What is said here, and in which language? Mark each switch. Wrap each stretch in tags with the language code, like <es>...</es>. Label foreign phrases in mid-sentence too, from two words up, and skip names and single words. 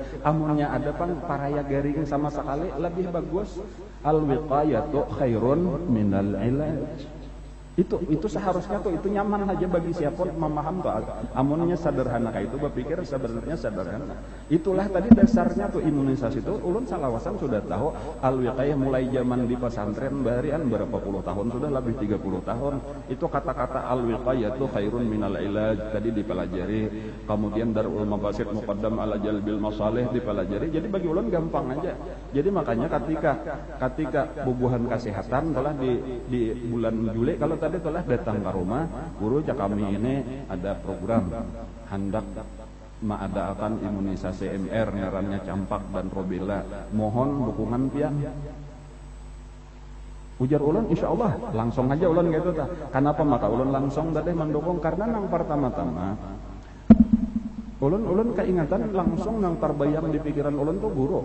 <bjn>Amunnya ada paraya garing sama sekali lebih bagus.</bjn> <ar>Al wiqayatu khairun minal ilaj.</ar> <id>Itu seharusnya tuh itu nyaman aja bagi siapapun memaham tuh. Amunnya sederhana kayak itu berpikir sebenarnya sederhana. Itulah tadi dasarnya tuh imunisasi itu.</id> <bjn>Ulun salawasan sudah tahu al-wiqayah mulai zaman di pesantren barian berapa puluh tahun sudah, lebih 30 tahun.</bjn> <id>Itu kata-kata al-wiqayah tuh</id> <ar>khairun minal ilaj</ar> <id>tadi dipelajari. Kemudian</id> <ar>darul mafasid muqaddam ala jalbil masalih</ar> <id>dipelajari. Jadi bagi ulun gampang aja. Jadi makanya ketika bubuhan kesehatan telah di bulan Juli kalau tadi telah datang ke rumah guru kami ini ada program hendak mengadakan imunisasi MR ngarannya campak dan rubella, mohon dukungan pian.</id> <bjn>Ujar ulun insyaallah langsung aja ulun gitu ta.</bjn> <id>Kenapa maka ulun langsung tadi mendukung karena nang pertama-tama ulun keingatan langsung nang terbayang di pikiran ulun tuh guru.</id>